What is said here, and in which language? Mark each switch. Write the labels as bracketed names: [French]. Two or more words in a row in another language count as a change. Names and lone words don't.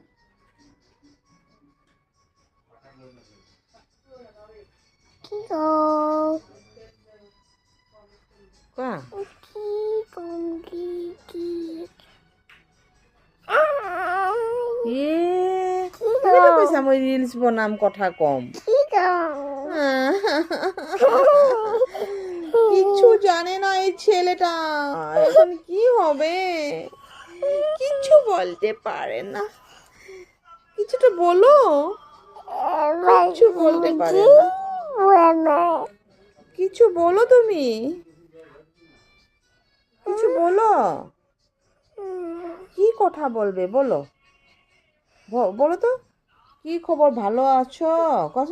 [Assamese] কি কওঁ কোৱা কি কম কি তুমিতো কৈছা মই ৰিলছ বনাম কথা কম কি কওঁ [Bangla] কিচ্ছু জানে না এই ছেলেটা এখন কি হবে কিচ্ছু বলতে পারে না কিছু তো বলো কিচ্ছু বলতে পারে না কিছু বলো তুমি কিছু বলো কি কথা বলবে বলো বলো তো কি খবর ভালো আছো কখন